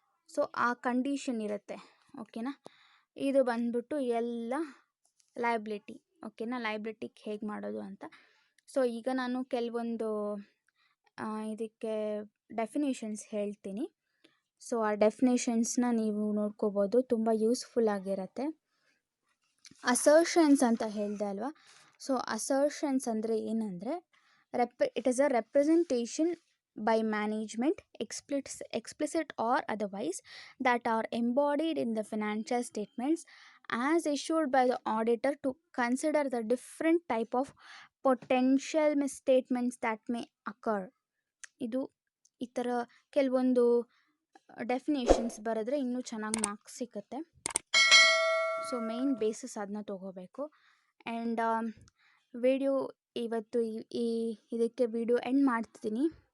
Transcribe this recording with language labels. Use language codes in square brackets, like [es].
[kn] So ಆ condition ಇರುತ್ತೆ, ಓಕೆನಾ. ಇದು ಬಂದ್ಬಿಟ್ಟು ಎಲ್ಲ ಲಯಬಿಲಿಟಿ, ಓಕೆನಾ, ಲಯಬಿಲಿಟಿಗೆ ಹೇಗೆ ಮಾಡೋದು ಅಂತ. ಸೊ ಈಗ ನಾನು ಕೆಲವೊಂದು ಇದಕ್ಕೆ ಡೆಫಿನೇಷನ್ಸ್ ಹೇಳ್ತೀನಿ. ಸೊ ಆ ಡೆಫಿನೇಷನ್ಸ್ನ ನೀವು ನೋಡ್ಕೋಬೋದು, ತುಂಬ ಯೂಸ್ಫುಲ್ ಆಗಿರುತ್ತೆ. ಅಸರ್ಷನ್ಸ್ ಅಂತ ಹೇಳಿದೆ ಅಲ್ವಾ. [en] so assertions [kn] ಅಂದರೆ ಏನಂದರೆ, [en] It is a representation by management, explicit or otherwise, that are embodied in the financial statements as issued by the auditor to consider the different type of potential misstatements that may occur. [kn] ಇದು ಈ ಥರ ಕೆಲವೊಂದು definitions ಬರೆದ್ರೆ ಇನ್ನೂ ಚೆನ್ನಾಗಿ marks ಸಿಗುತ್ತೆ. So main basis ಅದನ್ನ ತೊಗೋಬೇಕು. ಆ್ಯಂಡ್ ವಿಡಿಯೋ ಇವತ್ತು ಇದಕ್ಕೆ ವಿಡಿಯೋ ಎಂಡ್ ಮಾಡ್ತಿದ್ದೀನಿ.